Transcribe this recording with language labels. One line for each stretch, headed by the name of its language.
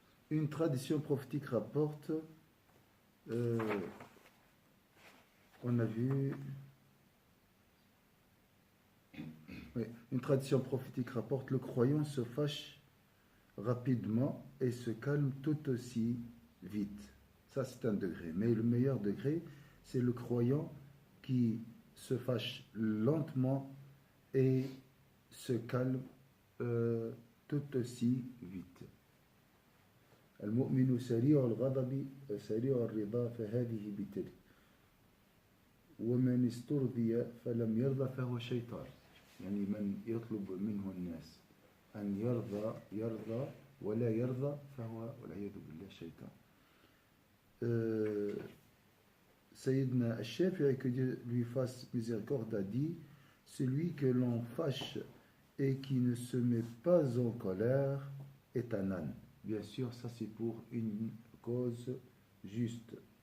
French: Une tradition prophétique rapporte, on a vu, oui, une tradition prophétique rapporte, le croyant se fâche rapidement et se calme tout aussi vite. Ça, c'est un degré. Mais le meilleur degré, c'est le croyant qui se fâche lentement et se calme tout aussi vite.
Arabic: المؤمن سريع الغضب سريع الرضا فهذه بتلك ومن استرضي فلم يرضى فهو شيطان. يعني من يطلب منه الناس أن يرضى ولا يرضى فهو والعياذ بالله شيطان.
French: Sayyidina al-Shafi'i, que Dieu lui fasse miséricorde, a dit celui que l'on fâche et qui ne se met pas en colère est un âne. Bien sûr, ça c'est pour une cause juste.